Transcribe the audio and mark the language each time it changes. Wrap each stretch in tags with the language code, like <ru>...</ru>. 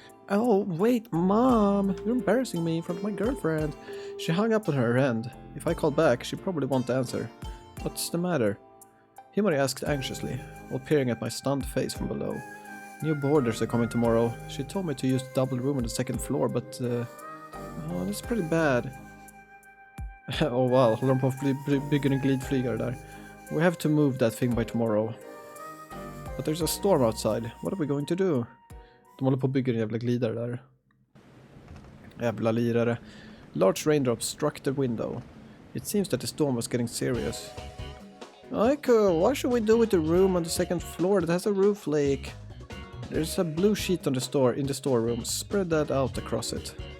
<en>Oh, wait, Mom. You're embarrassing me in front of my girlfriend. She hung up on her end. If I called back, she probably won't answer. What's the matter? Himari asked anxiously, while peering at my stunned face from below. New boarders are coming tomorrow. She told me to use the double room on the second floor, but... oh, that's pretty bad.</en> <sv>Oh wow, håller de på att bygga en glidflygare där.</sv> <en>We have to move that thing by tomorrow. But there's a storm outside. What are we going to do?</en> <sv>De håller på att bygga en jävla glidare där. Jävla lirare.</sv> <en>Large raindrops struck the window. It seems that the storm was getting serious. Aiko, what should we do with the room on the second floor that has a roof leak? There's a blue sheet on the in the storeroom. Spread that out across it.</en>